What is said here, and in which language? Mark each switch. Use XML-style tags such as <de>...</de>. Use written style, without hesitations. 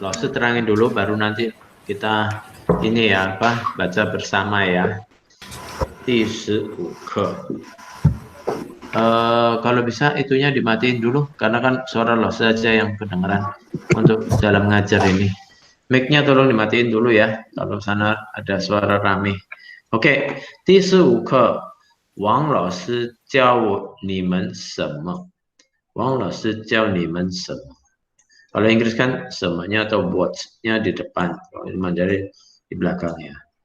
<id>Langsung terangin dulu baru nanti kita ini ya apa? Baca bersama ya.</id> <zh>第15课.</zh> <id>Kalau bisa itunya dimatiin dulu karena kan suara lo saja yang kedengeran untuk dalam ngajar ini. Mic-nya tolong dimatiin dulu ya, kalau sana ada suara rame.</id> <zh>Oke, 第15课，王老师教你们什么？王老师教你们什么？</zh> <id>Kalau Inggris kan semuanya atau what-nya di depan, kalau Mandarin di belakang ya.</id>